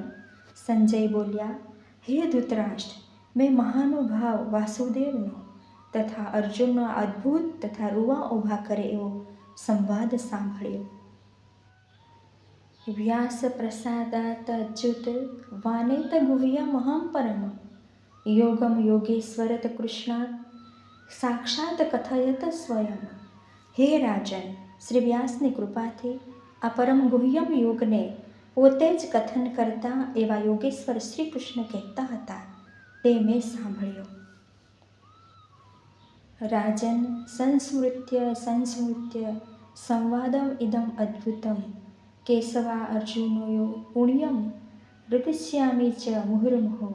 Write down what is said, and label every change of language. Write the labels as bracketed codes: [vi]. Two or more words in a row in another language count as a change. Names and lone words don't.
[gu] સંજય બોલ્યા, હે ધૃતરાષ્ટ્ર, મેં મહાનુભાવ વાસુદેવનો તથા અર્જુનનો અદ્ભુત તથા રૂવા ઊભા કરે એવો સંવાદ સાંભળ્યો. [sa] વ્યાસ પ્રસાદાત અચ્યુત વાનેત ગુહ્યમહં પરમ योगम योगेश्वरत कृष्णात् સાક્ષાત કથયત સ્વયં. [gu] હે રાજન, શ્રી વ્યાસની કૃપાથી આ પરમ ગુહ્યમ યોગને પોતે જ કથન કરતા એવા યોગેશ્વર શ્રી કૃષ્ણ કહેતા હતા તે મેં સાંભળ્યો. [sa] રાજન, સંસ્મૃત્ય સંવાદમ ઇદમ અદ્ભુતમ કેશવા અર્જુનોયો પુણ્યમ હૃદયશ્યામી ચ મુહુર્મુહુ.